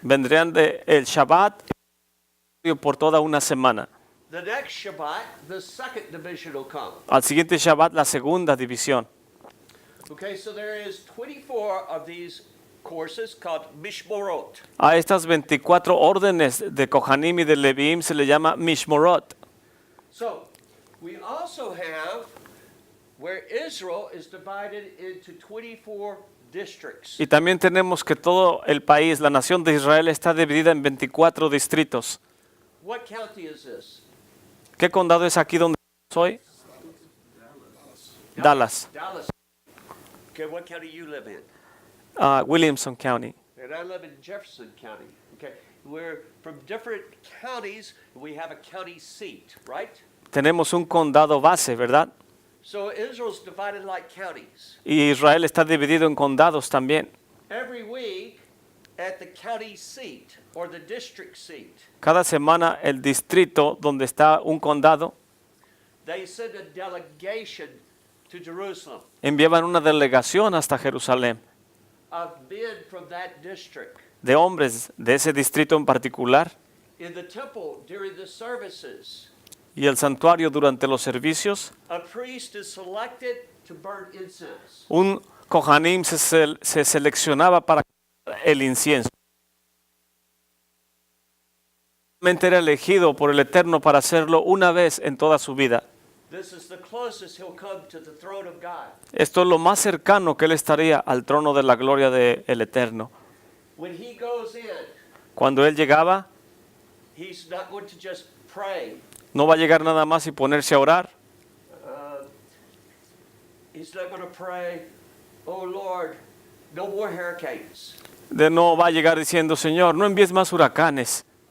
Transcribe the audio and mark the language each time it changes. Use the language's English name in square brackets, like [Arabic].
[Spanish] Vendrían de el Shabbat por toda una semana. [English] The next Shabbat, the second division will come. [Spanish] Al siguiente Shabbat, la segunda división. [English] Okay, so there is 24 of these courses called Mishmorot. [Spanish] A estas 24 órdenes de Kohanim y de Leviim se le llama Mishmorot. [English] So we also have where Israel is divided into 24 districts. [Spanish] Y también tenemos que todo el país, la nación de Israel, está dividida en 24 distritos. [English] What county is this? [Spanish] ¿Qué condado es aquí donde soy? [English] Dallas. [Spanish] Dallas. [English] Okay, what county you live in? Williamson County. And I live in Jefferson County. Okay, we're from different counties. We have a county seat, right? [Spanish] Tenemos un condado base, ¿verdad? [English] So Israel's divided like counties. [Spanish] Y Israel está dividido en condados también. [English] Every week at the county seat or the district seat, [Spanish] Cada semana el distrito donde está un condado [English] they send a delegation to Jerusalem [Spanish] enviaban una delegación hasta Jerusalén [English] of men from that district. [Spanish] de hombres de ese distrito en particular. [English] In the temple during the services, [Spanish] Y el santuario durante los servicios, [English] a priest is selected to burn incense. [Spanish] un Kohanim se seleccionaba para el incienso. Era elegido por el Eterno para hacerlo una vez en toda su vida. [English] This is the closest he'll come to the throne of God. [Spanish] Esto es lo más cercano que él estaría al trono de la gloria del Eterno. [English] When he goes in, [Spanish] Cuando él llegaba, [English] he's not going to just pray. [Spanish] no va a llegar nada más y ponerse a orar. [English] He's not going to pray, oh Lord, no more hurricanes. [Spanish] No va a llegar diciendo, Señor, no envíes más huracanes.